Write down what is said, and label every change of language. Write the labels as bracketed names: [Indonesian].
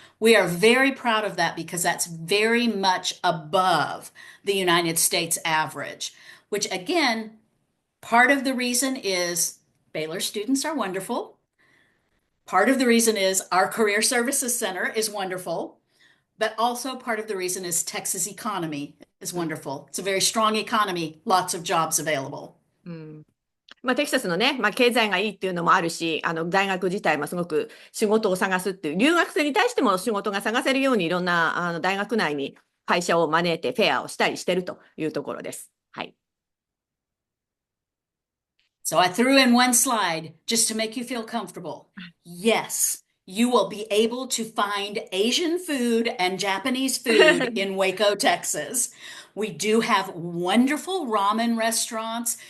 [English] We are very proud of that because that's very much above the United States average, which again, part of the reason is Baylor students are wonderful. Part of the reason is our Career Services Center is wonderful. But also part of the reason is Texas economy is wonderful. It's a very strong economy, lots of jobs available. [Japanese] テキサスのね、経済がいいっていうのもあるし、大学自体もすごく仕事を探すっていう、留学生に対しても仕事が探せるようにいろんな大学内に会社を招いてフェアをしたりしてるというところです。はい。 [English] So I threw in one slide just to make you feel comfortable. Yes, you will be able to find Asian food and Japanese food in Waco, Texas. We do have wonderful ramen restaurants.